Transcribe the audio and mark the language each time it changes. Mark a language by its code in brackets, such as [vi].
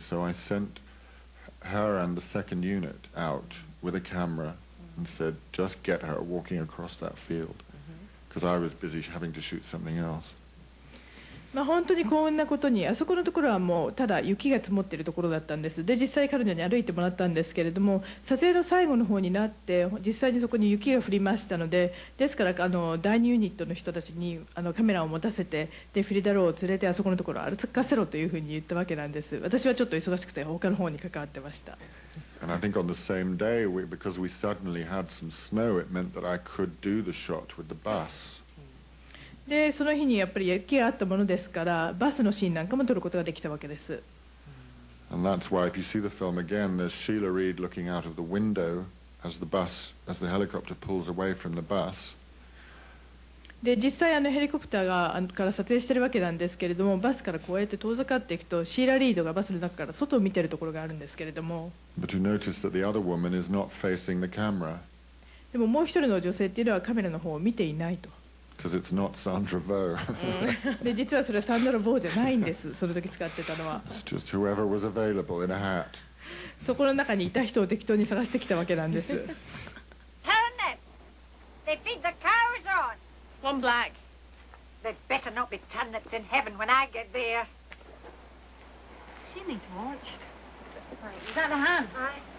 [en] So I sent her and the second unit out with a camera and said, just get her walking across that field. Because I was busy having to shoot something else. [ja] 本当にこんなことに、あそこのところはもうただ雪が積もっているところだったんです。で実際彼女に歩いてもらったんですけれども、撮影の最後の方になって実際にそこに雪が降りましたので、ですから第2ユニットの人たちにカメラを持たせて、でフリダローを連れてあそこのところを歩かせろというふうに言ったわけなんです。私はちょっと忙しくて他の方に関わってました。 [en] And I think on the same day, because we suddenly had some snow, it meant that I could do the shot with the bus. [ja] でその日にやっぱり雪があったものですから、バスのシーンなんかも撮ることができたわけです。 [en] And that's why, if you see the film again, there's Sheila Reid looking out of the window as the helicopter pulls away from the bus. [ja] で実際ヘリコプターから撮影しているわけなんですけれども、バスからこうやって遠ざかっていくと、シーラ・リードがバスの中から外を見ているところがあるんですけれども、 [en] But you notice that the other woman is not facing the camera. [ja] でももう一人の女性っていうのはカメラの方を見ていないと。 [en] Because it's not Sandra Vo. [ja] で実はそれはサンドラ・ボーじゃないんです。その時使ってたのは。 [en] It's just whoever was available in a hat. [ja] そこの中にいた人を適当に探してきたわけなんです。 [en] Turnips! They feed the cows on. One black. There's better not be turnips in heaven when I get there. She needs watched. Right, is that the hand? Aye.